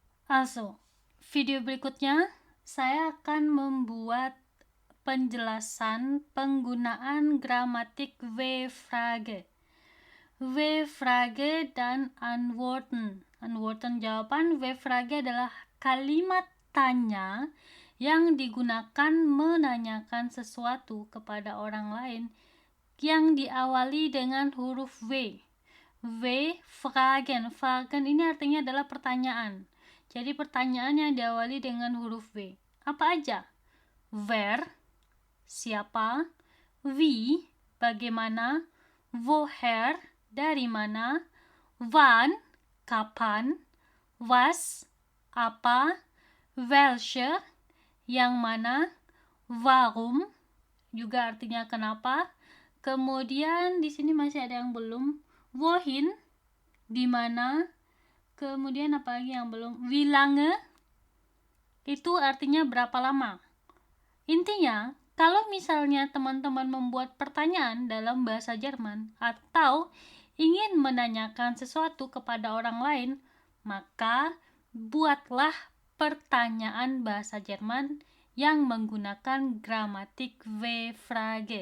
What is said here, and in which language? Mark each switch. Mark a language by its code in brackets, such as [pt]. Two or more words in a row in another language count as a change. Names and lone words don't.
[id] Also, video berikutnya saya akan membuat penjelasan penggunaan gramatik W-Frage. W-Frage dan Antworten. Antworten jawaban, W-Frage adalah kalimat tanya yang digunakan menanyakan sesuatu kepada orang lain yang diawali dengan huruf W. W-Fragen. Fragen ini artinya adalah pertanyaan. Jadi pertanyaan yang diawali dengan huruf W. Apa aja? Wer, siapa? Wie, bagaimana? Woher, dari mana? Wann, kapan? Was, apa? Welche, yang mana? Warum, juga artinya kenapa. Kemudian di sini masih ada yang belum. Wohin, di mana? Kemudian apa lagi yang belum? [de] Wie lange, [id] itu artinya berapa lama. Intinya, kalau misalnya teman-teman membuat pertanyaan dalam bahasa Jerman atau ingin menanyakan sesuatu kepada orang lain, maka buatlah pertanyaan bahasa Jerman yang menggunakan gramatik W-Frage.